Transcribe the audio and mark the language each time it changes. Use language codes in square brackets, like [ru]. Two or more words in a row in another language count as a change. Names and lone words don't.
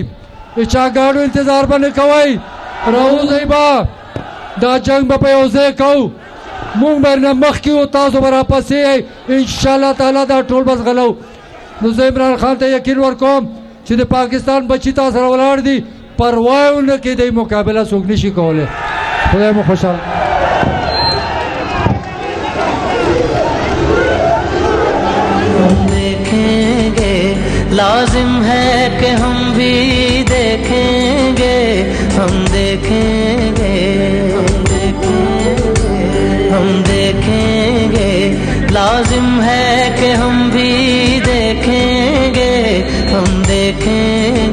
[ps] د چا ګاډو انتظار به نه کوئ، راوځئ به، دا جنګ به په یو ځای کوو، مونږ به نه مخکې و تاسو به راپسې یئ، [ar] انشاءالله تعالی [ps] دا ټول به زغلو. نو زه عمران خان ته یقین ورکوم چې د پاکستان بچي تا سره ولاړ دي، پروا یې ونه کړئ، مقابله څوک نشي کولی. خدای مو خوشحال. [ur] لازم ہے کہ ہم بھی دیکھیں گے، ہم دیکھیں گے، ہم دیکھیں گے، لازم ہے کہ ہم بھی دیکھیں گے، ہم دیکھیں گے.